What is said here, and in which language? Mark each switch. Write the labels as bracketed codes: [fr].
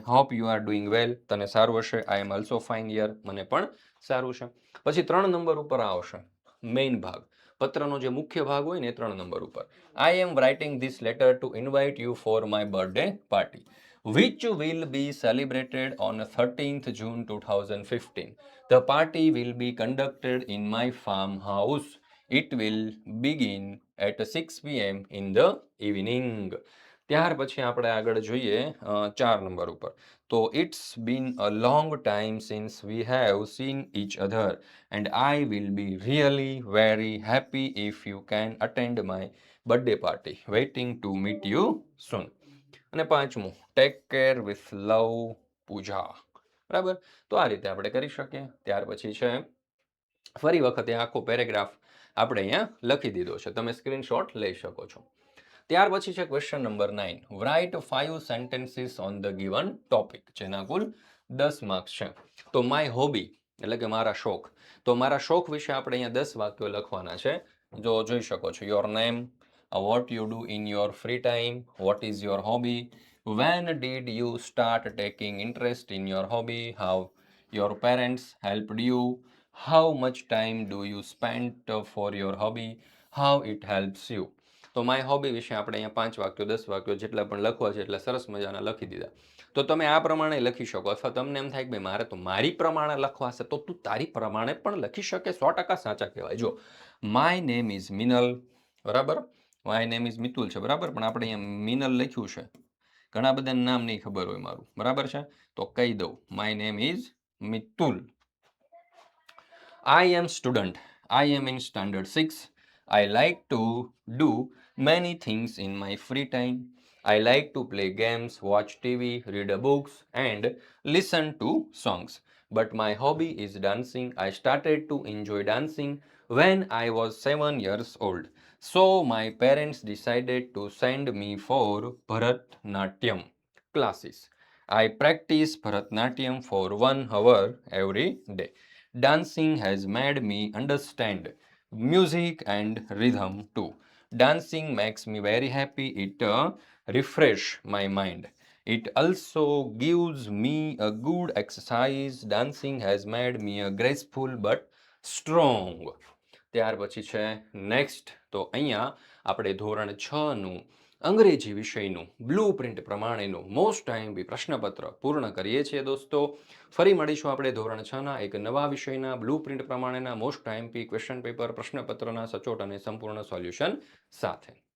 [en] hope you are doing well, [gu] તને સારું હશે. [en] I am also fine યર, [gu] મને પણ સારું છે. પછી 3 નંબર ઉપર આવશે મેઇન ભાગ, પત્રનો જે મુખ્ય ભાગ હોય ને એ 3 નંબર ઉપર. [en] I am writing this letter to invite you for my birthday party which will be celebrated on 13th June 2015. The party will be conducted in my farmhouse. It will begin at 6 p.m. in the evening. [gu] ત્યાર પછી આપણે આગળ જોઈએ 4 number ઉપર. [en] તો it's been a long time since we have seen each other and I will be really very happy if you can attend my birthday party. Waiting to meet you soon. [gu] અને 5મું, [en] Take care with love Pooja. [gu] બરાબર, તો આ રીતે આપણે કરી શકીએ. ત્યાર પછી છે ફરી વખતે આખો પેરેગ્રાફ આપણે અહીંયા લખી દીધો છે, તમે સ્ક્રીનશોટ લઈ શકો છો. ત્યાર પછી છે question number 9, [en] write 5 sentences on the given topic, [gu] જેના કુલ 10 માર્ક્સ છે. તો માય હોબી એટલે કે મારા શોખ, તો મારા શોખ વિશે આપણે અહીંયા 10 વાક્યો લખવાના છે. જો જોઈ શકો છો, [en] Your name, what you do in your free time, what is your hobby, when did you start taking interest in your hobby, how your parents helped you, how much time do you spend for your hobby, how it helps you. [gu] તો my hobby વિશે આપણે અહીંયા 5 વાક્યો 10 વાક્યો જેટલા પણ લખવા છે એટલા સરસ મજાના લખી દીધા. તો તમે આ પ્રમાણે લખી શકો, અથવા તમને એમ થાય કે ભાઈ મારે તો મારી પ્રમાણે લખવા છે, તો તું તારી પ્રમાણે પણ લખી શકે. 100% સાચા કહેવાય. જો [en] my name is Minal, [gu] બરાબર, [en] my name is Mitul [gu] છે, બરાબર, પણ આપણે અહીંયા મિનલ લખ્યું છે. ઘણા બધાને નામ નહીં ખબર હોય મારું, બરાબર છે, તો કહી દઉં, [en] My name is Mitul. I am student. I am in standard 6. I like to do many things in my free time. I like to play games, watch TV, read books, and listen to songs. But my hobby is dancing. I started to enjoy dancing when I was 7 years old. So my parents decided to send me for Bharatnatyam classes. I practice Bharatnatyam for 1 hour every day. Dancing has made me understand music and rhythm too. Dancing makes me very happy. It refresh my mind. It also gives me a good exercise. Dancing has made me a graceful but strong. [gu] ત્યાર પછી છે next. તો અહીંયા આપણે ધોરણ 6નું અંગ્રેજી વિષયનું blue print પ્રમાણેનું મોસ્ટ આઈએમપી પ્રશ્નપત્ર પૂર્ણ કરીએ છીએ દોસ્તો. ફરી મળીશું આપણે ધોરણ 6ના એક નવા વિષયના બ્લુ પ્રિન્ટ પ્રમાણેના મોસ્ટ આઈએમપી ક્વેશ્ચન પેપર પ્રશ્નપત્રના સચોટ અને સંપૂર્ણ સોલ્યુશન સાથે.